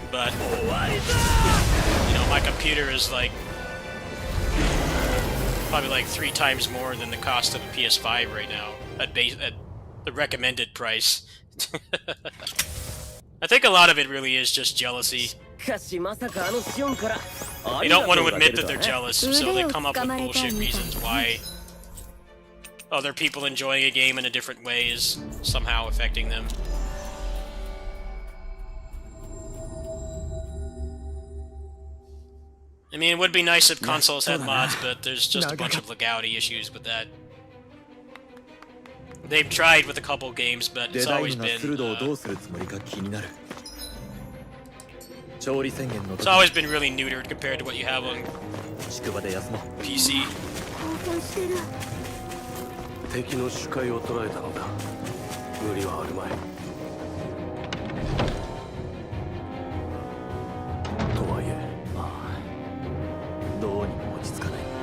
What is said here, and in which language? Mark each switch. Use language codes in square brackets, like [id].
[en] But, you know, my computer is like, probably like 3 times more than the cost of a PS5 right now, at the recommended price. I think a lot of it really is just jealousy. [ja] かしまさかあのシオンから [en] They don't want to admit that they're jealous, so they come up with bullshit reasons why other people enjoying a game in a different way is somehow affecting them. I mean, it would be nice if consoles had mods, but there's just a bunch of legality issues with that. They've tried with a couple games, but it's always been really neutered compared to what you have on PC. [ja] 敵の視界を捉えたのだ。無理はあるまい。とはいえ、まあ、どうにも落ち着かない。